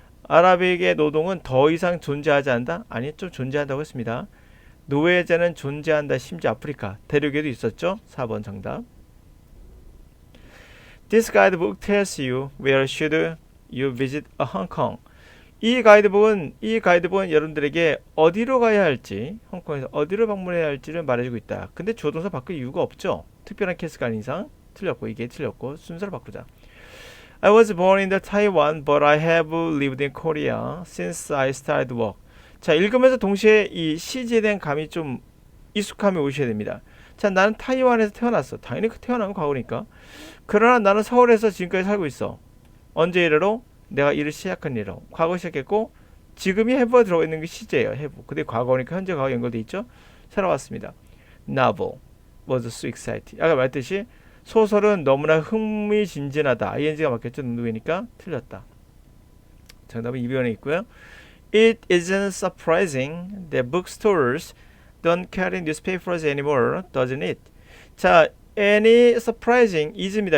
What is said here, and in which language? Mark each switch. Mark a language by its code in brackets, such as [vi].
[ko] 아랍에게 노동은 더 이상 존재하지 않는다? 아니, 좀 존재한다고 했습니다. 노예제는 존재한다. 심지어 아프리카 대륙에도 있었죠. 4번 정답. [en] This guidebook tells you where should you visit a Hong Kong. [ko] 이 가이드북은 여러분들에게 어디로 가야 할지, 홍콩에서 어디로 방문해야 할지를 말해주고 있다. 근데 조동사 바꿀 이유가 없죠. 특별한 케이스가 아닌 이상 틀렸고 이게 틀렸고 순서를 바꾸자. [en] I was born in Taiwan, but I have lived in Korea since I started work. [ko] 자, 읽으면서 동시에 이 CG에 대한 감이 좀 익숙함이 오셔야 됩니다. 자, 나는 타이완에서 태어났어. 당연히 태어난 건 과거니까. 그러나 나는 서울에서 지금까지 살고 있어. 언제 이래로? 내가 일을 시작한 일로. 과거 시작했고 지금이 have가 들어가 있는 게 시제예요. [en] have. [ko] 근데 과거니까 현재 과거 연결돼 있죠. 살아왔습니다. [en] Novel was so exciting. [ko] 아까 말했듯이 소설은 너무나 흥미진진하다. ing가 맞겠죠. 누구니까 틀렸다. 정답은 2번에 있고요. [en] It isn't surprising that bookstores don't carry newspapers anymore, doesn't it? [ko] 자, [en] any surprising is [ko] 입니다.